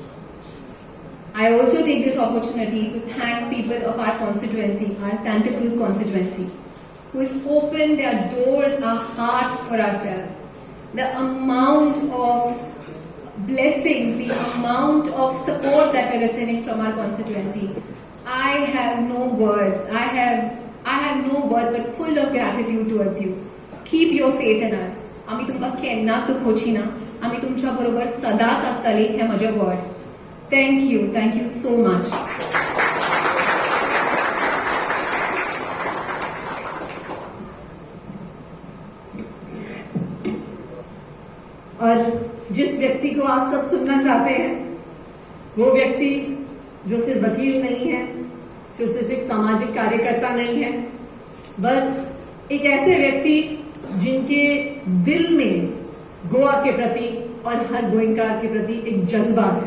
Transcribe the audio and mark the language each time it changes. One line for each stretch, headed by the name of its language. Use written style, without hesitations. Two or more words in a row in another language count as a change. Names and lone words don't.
English: I also take this opportunity to thank people of our constituency, our Santa Cruz constituency, who has opened their doors, our hearts for ourselves. The amount of blessings, the amount of support that we're receiving from our constituency, I have no words. I have no words but full of gratitude towards you. Keep your faith in us.
Konkani: आम्ही तुमका केन्नाच दुखोवची ना. आम्ही तुमच्या बरोबर सदांच आसतली हे म्हजे वर्ड.
English: Thank you so much.
Hindi: और जिस व्यक्ति को आप सब सुनना चाहते हैं, वो व्यक्ति जो सिर्फ वकील नहीं है, जो सिर्फ एक सामाजिक कार्यकर्ता नहीं है, बल्कि एक ऐसे व्यक्ति जिनके दिल में गोवा के प्रति और हर गोइंकार के प्रति एक जज्बा है।